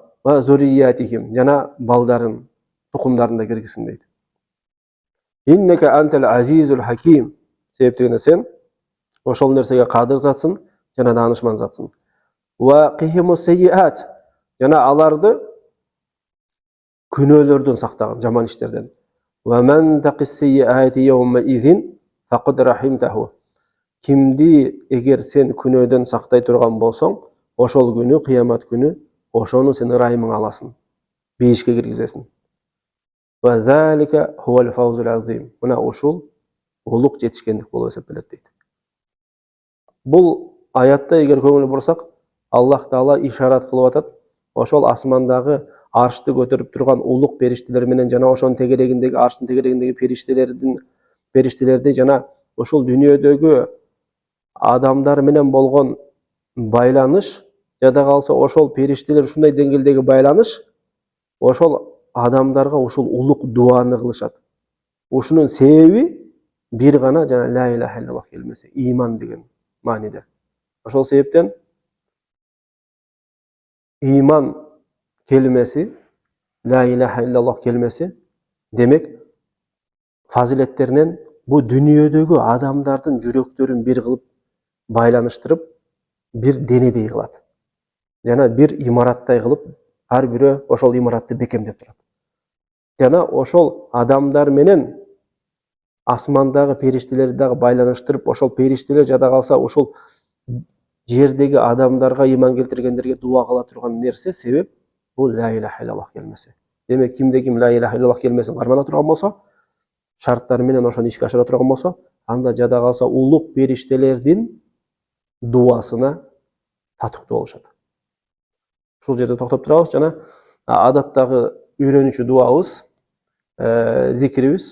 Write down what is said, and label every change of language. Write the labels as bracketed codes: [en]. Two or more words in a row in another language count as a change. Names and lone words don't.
[ar] وذرياتهم, [ky] жана балдарын, тукумдарын да киргизгин дейт. [ar] إنك أنت العزيز الحكيم. [ky] Себептегенде сен ошол нерсеге кадыр затсың, жана даанышман затсың. [ar] وقهم السيئات. [ky] Жана аларды күнөөлөрдөн сактагын, жаман иштерден. [ar] ومن تق السيئات يومئذ فقد رحمته. [ky] Кимди эгер сен күнөөдөн сактай турган болсоң, ошол күнү, кыямат күнү, ошону сен ырайымыңа аласың, бейишке киргизесиң. [ar] وذلك هو الفوز العظيم. [ky] Мына ушул улук жетишкендик болуп эсептелет дейт. Бул аятта эгер көңүл бурсак, Аллах Таала ишарат кылып атат. Ошол асмандагы аршты көтөрүп турган улук периштелер менен жана ошонун тегерегиндеги арштын тегерегиндеги периштелерди жана ошол дүйнөдөгү адамдар менен болгон байланыш, жада калса ошол периштелер ушундай деңгээлдеги байланыш, ошол адамдарга ушул улук дуаны кылышат. Ушунун себеби бир гана жана [ar] لا إله إلا الله [ky] келмеси, иман деген мааниде. Ошол себептен иман келмеси, [ar] لا إله إلا الله [ky] келмеси, демек фазилеттеринен бу дүйнөдөгү адамдардын жүрөктөрүн бир кылып байланыштырып, бир денедей кылат. Жана бир имараттай кылып, ар бирөө ошол имаратты бекемдеп турат. Жана ошол адамдар менен асмандагы периштелерди дагы байланыштырып, ошол периштелер жада калса ошол жердеги адамдарга иман келтиргендерге дуа кыла турган нерсе себеп бул [ar] لا إله إلا الله [ky] келмеси. Демек кимде ким [ar] لا إله إلا الله [ky] келмесин кармана турган болсо, шарттары менен ошону ишке ашыра турган болсо, анда жада калса улук периштелердин дуасына татыктуу болушат. Ушул жерде токтоп турабыз жана адаттагы үйрөнүүчү дуабыз, зикрибиз.